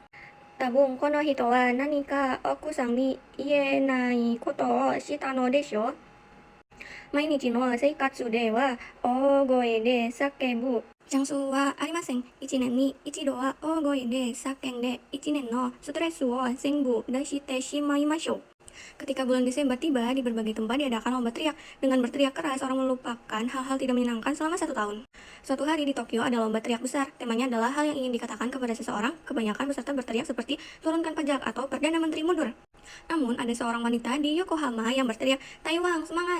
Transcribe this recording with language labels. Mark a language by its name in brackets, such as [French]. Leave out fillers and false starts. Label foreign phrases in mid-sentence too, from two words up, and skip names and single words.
[Japanese] 多分この人は何か奥さんに言えないことをしたのでしょう。毎日の生活では大声で叫ぶチャンスはありません。一年に一度は大声で叫んで一年のストレスを全部出してしまいましょう。 [Indonesian] Ketika bulan Desember tiba, di berbagai tempat diadakan lomba teriak. Dengan berteriak keras, orang melupakan hal-hal tidak menyenangkan selama 1 tahun. Suatu hari di Tokyo ada lomba teriak besar. Temanya adalah hal yang ingin dikatakan kepada seseorang. Kebanyakan peserta berteriak seperti turunkan pajak atau Perdana Menteri mundur. Namun ada seorang wanita di Yokohama yang berteriak, Taiwan, semangat!